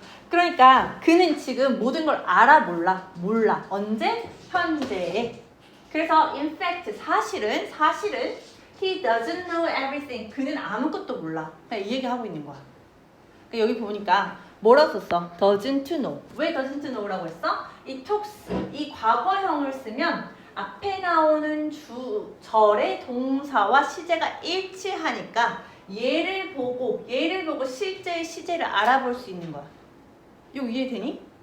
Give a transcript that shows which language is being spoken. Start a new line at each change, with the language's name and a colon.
Korean: 그러니까 그는 지금 모든 걸 알아 몰라. 언제? 현재에. 그래서
English: in fact
Korean: 사실은
English: he doesn't know everything.
Korean: 그는 아무것도 몰라. 그냥 이 얘기하고 있는 거야. 그러니까 여기 보니까 뭐라고 썼어?
English: doesn't know.
Korean: 왜 doesn't know라고 했어? 이 talks, 이 과거형을 쓰면 앞에 나오는 주절의 동사와 시제가 일치하니까 얘를 보고 실제의 시제를 알아볼 수 있는 거야. 이거 이해되니?